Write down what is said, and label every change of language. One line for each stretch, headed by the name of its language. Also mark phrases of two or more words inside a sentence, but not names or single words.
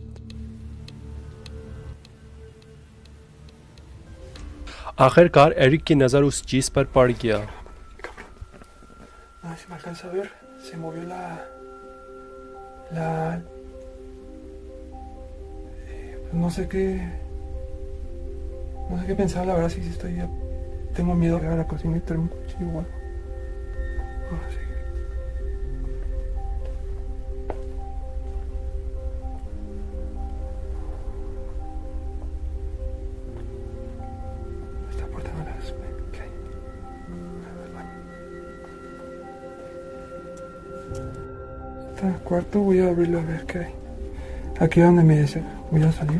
Hindi: आखिरकार एरिक की नजर उस चीज पर पड़ गया।
Spanish: Ah, si me alcanza a ver, se movió pues no sé qué pensar, la verdad, si estoy ya, tengo miedo de ir a la cocina y traer un cuchillo o algo. Ah, sí. Esta puerta no la ves, ¿qué hay? A ver, baño. Este cuarto voy a abrirlo a ver qué hay. Aquí es donde me dice, voy a salir.